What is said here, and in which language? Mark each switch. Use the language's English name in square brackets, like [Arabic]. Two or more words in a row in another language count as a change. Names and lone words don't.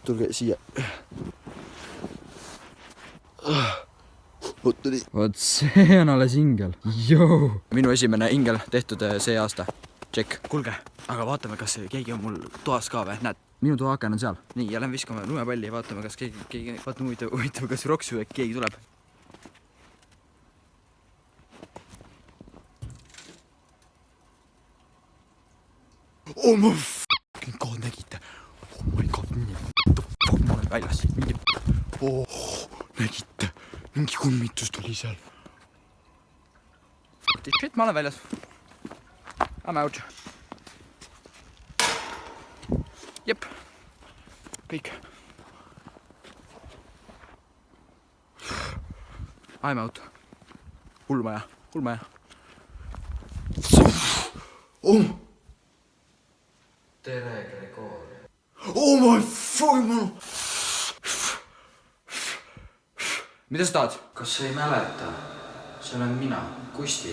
[Estonian] Tulge siia. Vot see on alles hingel. Joo! Minu esimene hingel tehtud see aasta. Check. Kulge, aga vaatame, kas keegi on mul toas ka või? Näed, minu toaaken on seal. Nii, ja lähme viskame lumepalli. Vaatame, kas keegi vaatame huvitav, kas Roksu või keegi tuleb. [English] Oh my f***ing god, nägite? Oh my god, [Estonian] ma olen väljas siit. Nägite? Mingi kummitus tuli seal. Shit, ma olen väljas. [English] I'm out. [Estonian] Jep. Kõik. [English] I'm out. [Estonian] Hullmaja. Tere, Gregor. [English] Oh my fucking manu. [Estonian] Mida sa tahad? Kas sa ei mäleta? See olen mina, Kusti.